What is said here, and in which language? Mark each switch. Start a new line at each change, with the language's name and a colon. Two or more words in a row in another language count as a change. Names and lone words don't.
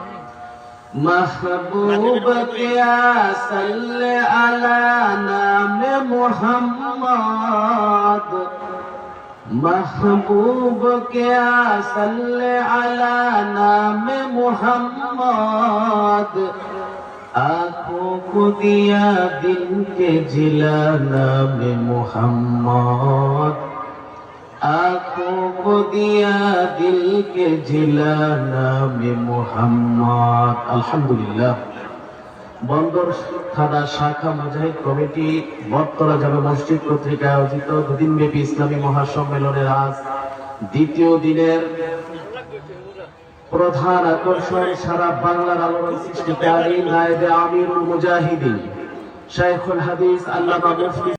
Urdu: محبوب کیا صلی علی نام محمد، محبوب کیا صلی علی نام محمد. آنکھوں کو دیا دل کے جلا نام محمد، آنکھوں کو دیا دل کے جلا نام محمد.
Bangla: আলহামদুলিল্লাহ। বন্দর থানা শাখা মুজাহিদ কমিটি বটতলা জামে মসজিদ কর্তৃক আয়োজিত দুদিনব্যাপী ইসলামী মহাসম্মেলনের আজ দ্বিতীয় দিনের প্রধান আকর্ষণ সারা বাংলার আলোড়ন সৃষ্টিকারী নায়েবে আমিরুল মুজাহিদিন শাইখুল হাদিস আল্লামা মুফতি